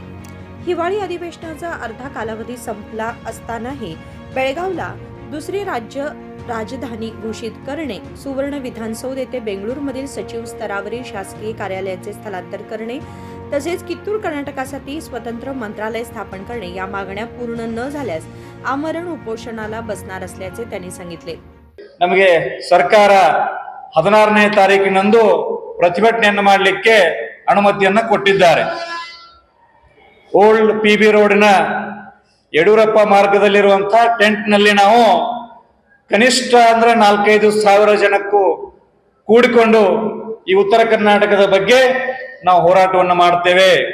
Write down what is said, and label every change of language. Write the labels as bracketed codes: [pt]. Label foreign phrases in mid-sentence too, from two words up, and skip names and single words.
[mr] हिवाळी अधिवेशनाचा अर्धा कालावधी संपला असतानाही बेळगावला दुसरी राज्य राजधानी घोषित करणे, सुवर्ण विधानसौध येथे बेंगळुरूमधील सचिव स्तरावरील शासकीय कार्यालयाचे स्थलांतर करणे तसेच कित्तूर कर्नाटकासाठी स्वतंत्र मंत्रालय स्थापन करणे या मागण्या पूर्ण न झाल्यास आमरण उपोषणाला बसणार असल्याचे त्यांनी सांगितले। [kn] ನಮಗೆ ಸರ್ಕಾರ 16ನೇ ತಾರೀಕಿನಂದು ಪ್ರತಿಭಟನೆಯನ್ನು ಮಾಡಲಿಕ್ಕೆ ಅನುಮತಿಯನ್ನು ಕೊಟ್ಟಿದ್ದಾರೆ। ಓಲ್ಡ್ ಪಿಬಿ ರೋಡಿನ ಯಡಿಯೂರಪ್ಪ ಮಾರ್ಗದಲ್ಲಿರುವಂತಹ ಟೆಂಟ್ ನಲ್ಲಿ ನಾವು ಕನಿಷ್ಠ ಅಂದ್ರೆ 4-5 ಸಾವಿರ ಜನಕ್ಕೂ ಕೂಡಿಕೊಂಡು ಈ ಉತ್ತರ ಕರ್ನಾಟಕದ ಬಗ್ಗೆ ನಾವು ಹೋರಾಟವನ್ನು ಮಾಡ್ತೇವೆ।